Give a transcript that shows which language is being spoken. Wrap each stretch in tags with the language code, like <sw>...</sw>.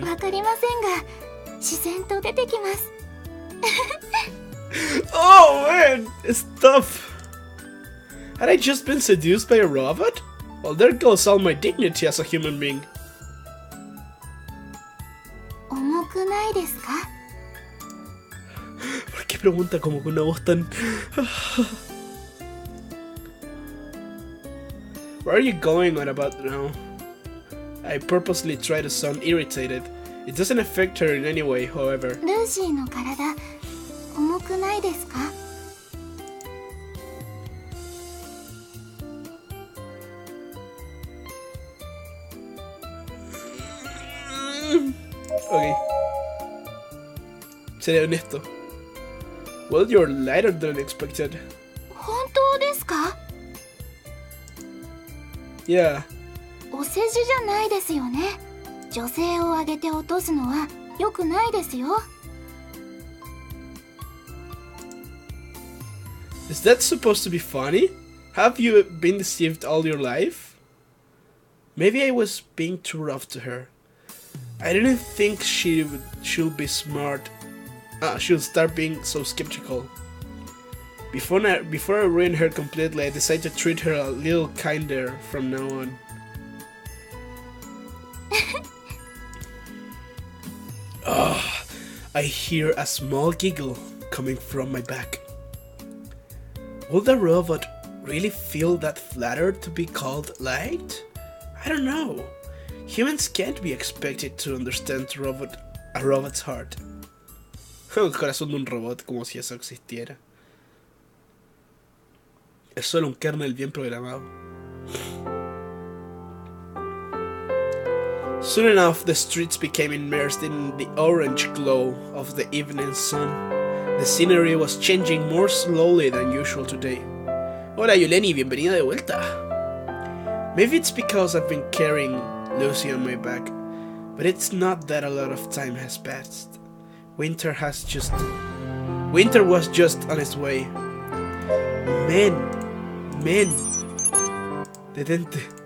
<ja>わかりませんが、自然と出てきます。</ja> <en>Oh man, stop! Had I just been seduced by a robot? Well, there goes all my dignity as a human being.</en> <ja>重くないですか?</ja> <es>¿Por qué pregunta como con una voz tan...</es> <en>Where are you going on about now? I purposely try to sound irritated. It doesn't affect her in any way, however.</en> <ja>ルーシーの体、重くないですか?</ja> <en>Okay.</en> <es>Seré honesto.</es> <en>Well, you're lighter than expected.</en> <ja>本当ですか?</ja> <en>Yeah.</en> <ja>お世辞じゃないですよね。女性を上げて落とすのは良くないですよ。</ja> <en>Is that supposed to be funny? Have you been deceived all your life? Maybe I was being too rough to her. I didn't think she'll be smart. She'll start being so skeptical. Before I ruin her completely, I decided to treat her a little kinder from now on. I hear a small giggle coming from my back. Will the robot really feel that flattered to be called light? I don't know. Humans can't be expected to understand a robot's heart.</en> <es>El corazón de un robot, como si eso existiera. Es solo un kernel bien programado.</es> <en>Soon enough, the streets became immersed in the orange glow of the evening sun. The scenery was changing more slowly than usual today.</en> <es>Hola Yuleni, bienvenida de vuelta.</es> <en>Maybe it's because I've been carrying Lucy on my back, but it's not that a lot of time has passed. Winter was just on its way.</en> <es>Men, detente.</es>